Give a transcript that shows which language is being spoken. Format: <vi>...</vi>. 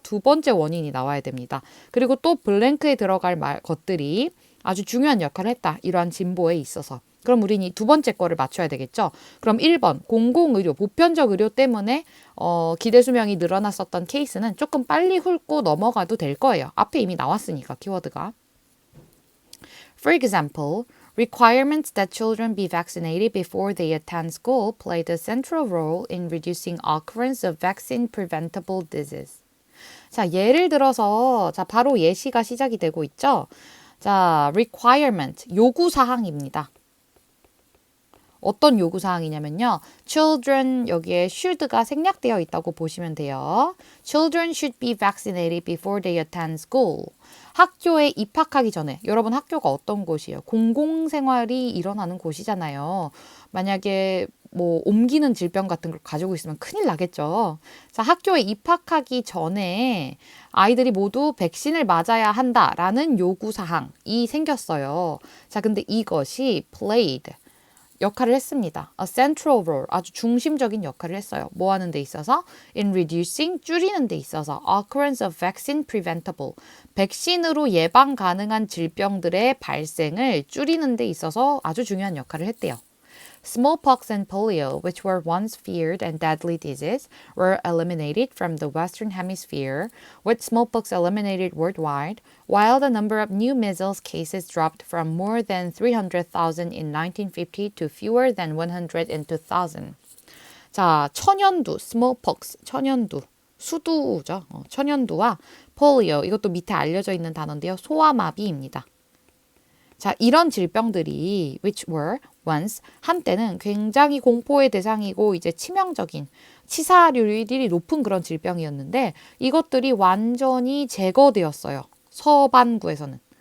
<ko>두 번째 원인이 나와야 됩니다. 그리고 또 블랭크에 들어갈 것들이 아주 중요한 역할을 했다. 이러한 진보에 있어서. 그럼 우리는 이 두 번째 거를 맞춰야 되겠죠. 그럼 1번 공공의료, 보편적 의료 때문에 기대 수명이 늘어났었던 케이스는 조금 빨리 훑고 넘어가도 될 거예요. 앞에 이미 나왔으니까 키워드가.</ko> <en>For example, requirements that children be vaccinated before they attend school played a central role in reducing occurrence of vaccine preventable disease.</en> <ko>자, 예를 들어서 자, 바로 예시가 시작이 되고 있죠. 자, requirement, 요구사항입니다. 어떤 요구사항이냐면요. children 여기에 should가 생략되어 있다고 보시면 돼요.</ko> <en>Children should be vaccinated before they attend school.</en> <ko>학교에 입학하기 전에 여러분 학교가 어떤 곳이에요? 공공생활이 일어나는 곳이잖아요. 만약에 뭐 옮기는 질병 같은 걸 가지고 있으면 큰일 나겠죠. 자, 학교에 입학하기 전에 아이들이 모두 백신을 맞아야 한다라는 요구사항이 생겼어요. 자, 근데 이것이 played 역할을 했습니다.</ko> <en>A central role,</en> <ko>아주 중심적인 역할을 했어요. 뭐 하는 데 있어서?</ko> <en>In reducing,</en> <ko>줄이는 데 있어서</ko> <en>occurrence of vaccine preventable,</en> <ko>백신으로 예방 가능한 질병들의 발생을 줄이는 데 있어서 아주 중요한 역할을 했대요.</ko> <en>Smallpox and polio, which were once feared and deadly diseases, were eliminated from the Western Hemisphere, with smallpox eliminated worldwide, while the number of new measles cases dropped from more than 300,000 in 1950 to fewer than 102,000.</en> <ko>자, 천연두, smallpox, 천연두, 수두죠. 천연두와 polio, 이것도 밑에 알려져 있는 단어인데요. 소아마비입니다. 자, 이런 질병들이</ko> <en>which were once</en> <ko>한때는 굉장히 공포의 대상이고 이제 치명적인 치사율이 높은 그런 질병이었는데 이것들이 완전히 제거되었어요. 서반구에서는.</ko>